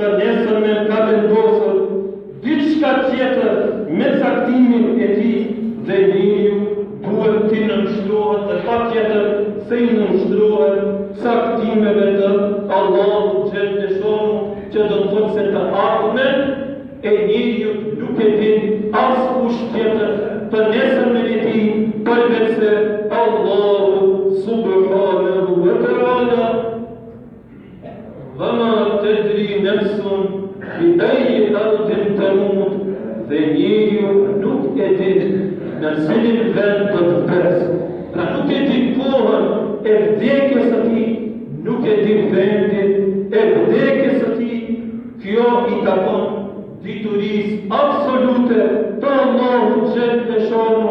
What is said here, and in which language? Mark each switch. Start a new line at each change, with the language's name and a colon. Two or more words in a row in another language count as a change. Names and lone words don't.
Albanian: nesërmen ka vendosur diçka tjetër me caktimin e tij dhe njeriu duhet të nënshtrohet dhe patjetër se i nënshtrohet caktimeve të Allahu
Arabic: جل شأنه,
Albanian: që do të thotë se të ardhmen e njeriu nuk e din askush tjetër të nesërmen e tij përveç se Allahu
Arabic: سبحانه وتعالى. وما تدري نفس بأي أرض تموت.
Albanian: Dhe njeriu nuk e din në cilin vend do të vdes. Pra nuk e din kohën e vdekjes së tij, nuk e din vendin e vdekjes së tij. Kjo i takon diturisë absolute të Allahut
Arabic: جل شأنه.